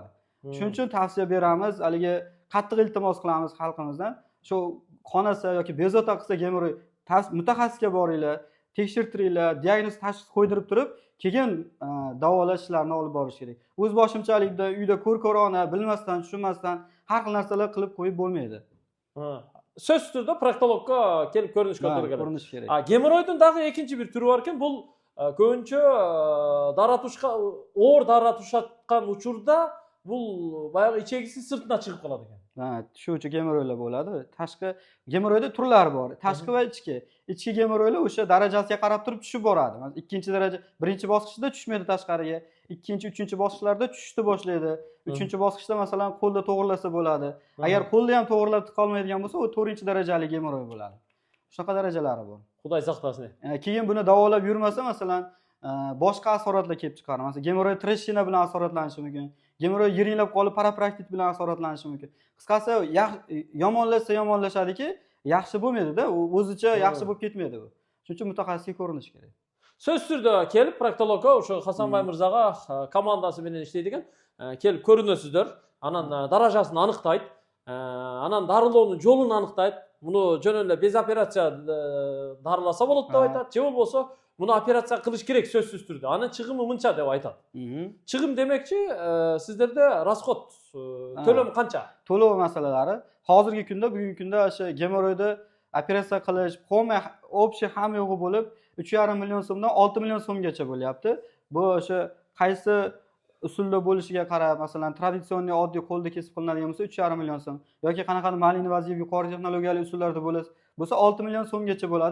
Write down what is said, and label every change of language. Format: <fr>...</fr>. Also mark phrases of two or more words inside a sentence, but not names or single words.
<uz>Shuning uchun tavsiya beramiz, haligi qattiq iltimos qilamiz xalqimizdan. Shu qonasa yoki bezovta qilsa gemoroy, mutaxassisga boringlar, tekshirtiringlar, diagnoz tashxis qo'ydirib turib, keyin davolash ishlarini olib borish kerak. O'z boshimchalikda uyda ko'r-ko'rona, bilmasdan, tushunmasdan har xil narsalar qilib qo'yib bo'lmaydi.</uz> <ky>Сөзсүз түрдө проктологго келип көрүнүшкө туура келет. Көрүнүш керек. Gemoroydун дагы экинчи бир түрү бар экен. Бул көбүнчө даратушка, оор даратушаткан учурда бул баягы ичегиси сыртына чыгып калат экен.</ky> <uz>Tushuvchi gemoroylar bo'ladi. Tashqi gemoroyda turlari bor. Tashqi va ichki. Ichki gemoroylar o'sha darajasiga qarab turib tushib boradi. Masalan, ikkinchi daraja, birinchi bosqichda tushmaydi tashqariga, ikkinchi, uchinchi bosqichlarda tushishni boshlaydi. Uchinchi bosqichda masalan qo'lda to'g'rilasa bo'ladi. Agar qo'lda ham to'g'rilab tiqolmaydigan bo'lsa, u 4-darajali gemoroy bo'ladi. Shunaqa darajalari bor. Xudoy saqlasin. Keyin buni davolab yurmasa, masalan, boshqa asoratlar kelib chiqadi. Masalan, gemoroy treshina bilan asoratlanishi mumkin. Gemoroy yiringlab qolib parapraktit bilan asoratlanishi mumkin. Qisqasi, yomonlashadiki, yaxshi bo'lmaydi-da, o'zicha yaxshi bo'lib ketmaydi bu. Shuning uchun mutaxassisga ko'rinish kerak.</uz> <ky>Сөзсүз түрдө келип проктологго ошо Хасанбай мырзага командасы менен иштейт экен. Келип көрүнөсүздөр, анан даражасын аныктайт, анан дарылоонун жолун аныктайт. Муну жөн эле</ky> <ru>без операция</ru> <ky>дарыласа болот деп айтат, же болбосо муну операция кылыш керек сөзсүз түрдө. Анын чыгымы мынча деп айтат. Чыгым демекчи, сиздерде расход, төлөм канча?</ky> <uz>To'lov masalalari hozirgi kunda, bugungi kunda o'sha gemoroyda operatsiya qilish, общий hamma yo'g'i bo'lib 3,5 million so'mdan 6 million so'mgacha bo'lyapti. Bu o'sha qaysi usulda bo'lishiga qarab, masalan, traditsion oddiy qo'lda kesib qilinadigan bo'lsa 3,5 million so'm yoki qanaqadir ma'lum invaziv yuqori texnologiyali usullarda bo'lsa 6 million so'mgacha bo'ladi.</uz>